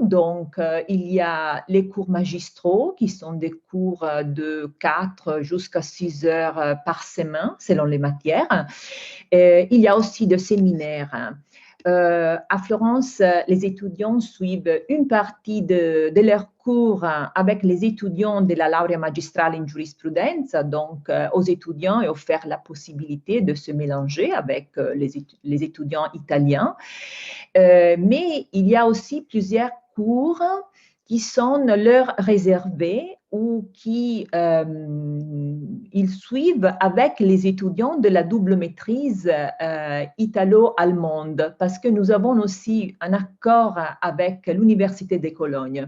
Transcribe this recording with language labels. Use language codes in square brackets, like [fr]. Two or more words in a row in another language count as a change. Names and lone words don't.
[fr] Donc, il y a les cours magistraux qui sont des cours de 4 jusqu'à 6 heures par semaine, selon les matières. Il y a aussi des séminaires. À Florence, les étudiants suivent une partie de leurs cours avec les étudiants de la [it] laurea magistrale in giurisprudenza. [fr] Donc, aux étudiants est offert la possibilité de se mélanger avec les étudiants italiens. Mais il y a aussi plusieurs cours qui sont leur réservés ou qui ils suivent avec les étudiants de la double maîtrise italo-allemande, parce que nous avons aussi un accord avec l'Université de Cologne.